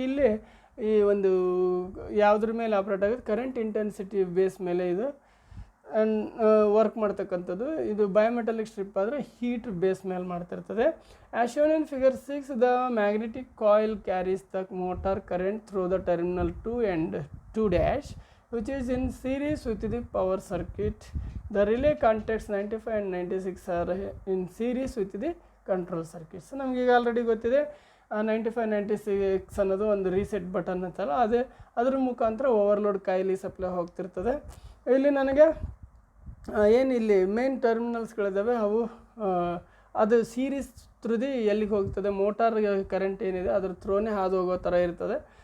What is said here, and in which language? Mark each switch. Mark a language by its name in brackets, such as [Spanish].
[Kannada] ಇಲ್ಲಿ ಈ ಒಂದು ಯಾವುದ್ರ ಮೇಲೆ ಆಪ್ರೇಟ್ ಆಗುತ್ತೆ, ಕರೆಂಟ್ ಇಂಟೆನ್ಸಿಟಿ ಬೇಸ್ ಮೇಲೆ ಇದು ಆ್ಯಂಡ್ ವರ್ಕ್ ಮಾಡ್ತಕ್ಕಂಥದ್ದು. ಇದು ಬಯೋಮೆಟಾಲಿಕ್ ಸ್ಟ್ರಿಪ್ ಆದರೆ ಹೀಟ್ ಬೇಸ್ ಮೇಲೆ ಮಾಡ್ತಿರ್ತದೆ. [English] As shown in figure 6, the magnetic coil carries the motor current through the terminal 2 and 2' which is in series with the power circuit. The relay contacts 95 and 96 are in series with the control circuit. [Kannada] So ನಮಗೀಗ already ಗೊತ್ತಿದೆ 95 96 ಅನ್ನೋದು ಒಂದು reset button ಅಂತಲ್ಲ, ಅದ್ರ ಮುಖಾಂತರ overload ಕಾಯಿಲಿ supply ಹೋಗ್ತಿರ್ತದೆ. ಇಲ್ಲಿ ನನಗೆ ಏನು ಇಲ್ಲಿ ಮೇನ್ ಟರ್ಮಿನಲ್ಸ್ಗಳಿದ್ದಾವೆ ಅವು ಅದು ಸೀರೀಸ್ ಥ್ರೂದಿ ಎಲ್ಲಿಗೆ ಹೋಗ್ತದೆ, ಮೋಟಾರ್ ಕರೆಂಟ್ ಏನಿದೆ ಅದ್ರ ಥ್ರೋನೇ ಹಾದು ಹೋಗೋ ಥರ ಇರ್ತದೆ.